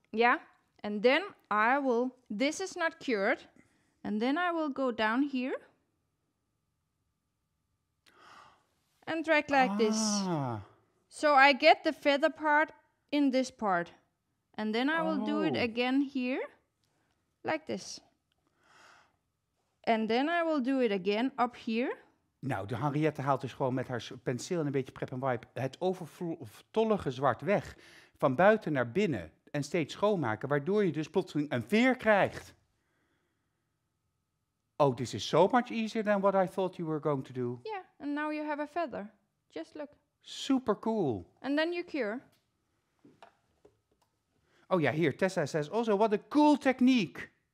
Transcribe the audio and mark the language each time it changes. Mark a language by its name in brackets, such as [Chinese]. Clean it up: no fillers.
[English] Yeah, and then this is not cured, and then I will go down here and drag like this. So I get the feather part in this part, and then I will do it again here, like this. And then I will do it again up here. [Dutch] Nou, de Henriette haalt dus gewoon met haar penseel en een beetje prep en wipe het overtollige zwart weg. Van buiten naar binnen en steeds schoonmaken, waardoor je dus plotseling een veer krijgt. [English] Oh, this is so much easier than what I thought you were going to do. Yeah, and now you have a feather. Just look. Super cool. And then you cure. [Dutch] Oh ja, hier, [English] Tessa says also, what a cool technique.